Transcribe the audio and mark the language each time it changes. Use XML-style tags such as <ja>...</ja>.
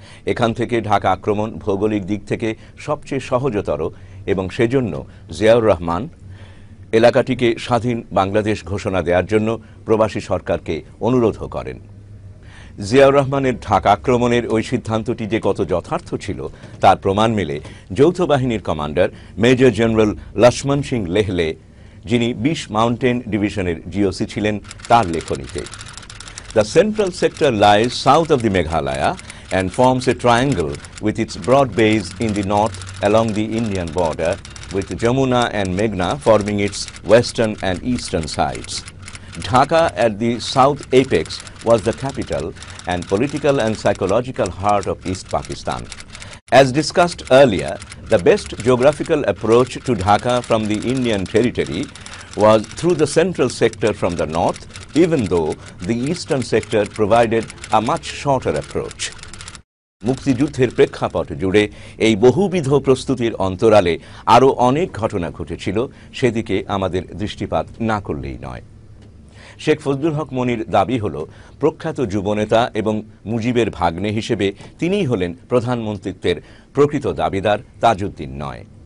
<bn>এখান থেকে ঢাকা আক্রমণ ভৌগোলিক দিক থেকে সবচেয়ে সহজতর এবং সেজন্য জিয়াউর রহমান এলাকাটিকে স্বাধীন বাংলাদেশ ঘোষণা দেওয়ার জন্য প্রবাসী সরকারকে অনুরোধও করেন। জিয়াউর রহমানের ঢাকা আক্রমণের ওই সিদ্ধান্তটি যে কত যথার্থ ছিল তার প্রমাণ মেলে যৌথ বাহিনীর commander major general Lakshman Singh লেহলে, যিনি 20 মাউন্টেন ডিভিশনের জিওসি ছিলেন, তার লেখনীতে।</bn> <en>The central sector lies south of the Meghalaya and forms a triangle with its broad base in the north along the Indian border, with Jamuna and Meghna forming its western and eastern sides. Dhaka at the south apex was the capital and political and psychological heart of East Pakistan. As discussed earlier, the best geographical approach to Dhaka from the Indian territory was through the central sector from the north, even though the eastern sector provided a much shorter approach.</en> <bn>মুক্তিযুদ্ধের প্রেক্ষাপট জুড়ে এই বহুবিধ প্রস্তুতির অন্তরালে আরও অনেক ঘটনা ঘটেছিল, সেদিকে আমাদের দৃষ্টিপাত না করলেই নয়। শেখ ফজলুল হক মনির দাবি হল প্রখ্যাত যুবনেতা এবং মুজিবের ভাগ্নে হিসেবে তিনিই হলেন প্রধানমন্ত্রীত্বের প্রকৃত দাবিদার, তাজউদ্দিন নয়।</bn>